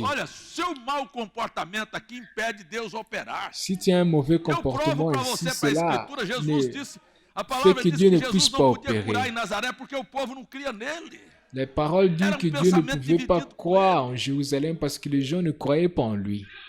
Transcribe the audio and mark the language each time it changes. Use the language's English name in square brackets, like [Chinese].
[Portuguese] Olha, seu mau comportamento aqui impede Deus operar. [French] Si tu as un mauvais comportement ici, cela [Portuguese] Jesus disse, a [French] fait que Dieu ne puisse pas opérer. [Portuguese] Curar em Nazaré porque o povo não cria nele. [French] Les paroles disent que Dieu ne pouvait pas croire en Jérusalem parce que les gens ne croyaient pas en lui.